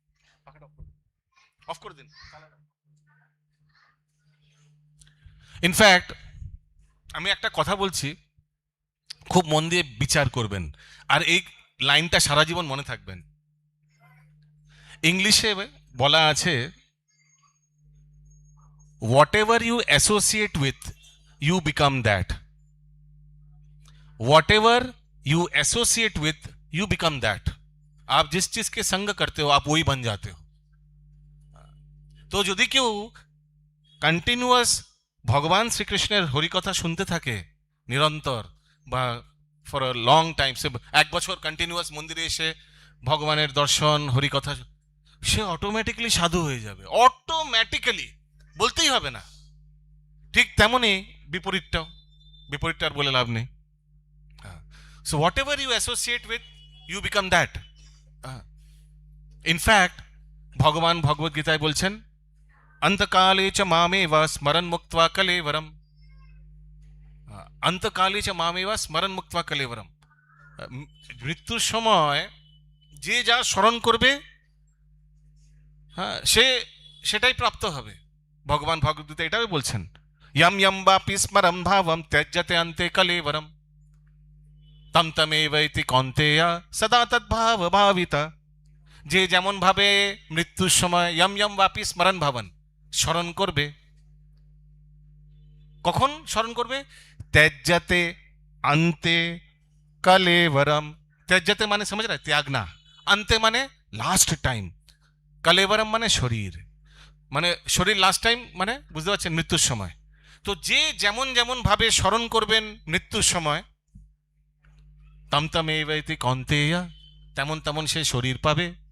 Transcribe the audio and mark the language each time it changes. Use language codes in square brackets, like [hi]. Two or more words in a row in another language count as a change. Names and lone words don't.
[bn] অফ করে দিন। ইনফ্যাক্ট আমি একটা কথা বলছি, খুব মন দিয়ে বিচার করবেন, আর এই লাইনটা সারা জীবন মনে থাকবেন। ইংলিশে বলা আছে, [en] whatever you associate with you become that. Whatever you associate with, you become that. [hi] आप जिस चीज के संग करते हो आप वही बन जाते हो। [bn] तो যদি কেউ কন্টিনিউয়াস ভগবান শ্রীকৃষ্ণের হরিকথা শুনতে থাকে নিরন্তর, বা [en] for a long time, [bn] সে এক বছর কন্টিনিউয়াস মন্দিরে এসে ভগবানের দর্শন হরিকথা, সে অটোমেটিক্যালি সাধু হয়ে যাবে, অটোমেটিক্যালি, বলতেই হবে না। ঠিক তেমনই বিপরীতটা আর বলে লাভ নেই। [en] so whatever you associate with, you become that. [bn] ইনফ্যাক্ট ভগবান ভগবদ গীতায় বলছেন, [sa] অন্তকালে চ মামেব স্মরণ মুক্ত্বা কলেবরম। অন্তকালে চ মামেব স্মরণ মুক্ত্বা কলেবরম। [bn] মৃত্যুর সময় যে যা স্মরণ করবে, হ্যাঁ, সে সেটাই প্রাপ্ত হবে। ভগবান ভগবদ গীতা এটাই বলছেন, [sa] यम यम वापि स्मरं भावं त्यज्यते अन्ते कलेवरम तम तमेवैति कौन्तेय सदा तद्भाव भाविता। [bn] যে যেমন ভাবে মৃত্যুর সময় [sa] यम यम वापि स्मरं भावं [bn] স্মরণ করবে, কখন স্মরণ করবে? [sa] त्यज्यते अन्ते कलेवरम। [bn] त्यज्यते মানে [hi] समझ रहा है, त्यागना। [bn] अन्ते মানে [en] last time, [bn] कलेवरम মানে শরীর, মানে শরীর [en] last time, [bn] মানে বুঝতে পারছেন, মৃত্যুর সময়। তো যে যেমন যেমন ভাবে স্মরণ করবেন মৃত্যুর সময়, [sa] তমতমেবৈতি কৌন্তেয়, [bn] তেমন তেমন সে শরীর পাবে।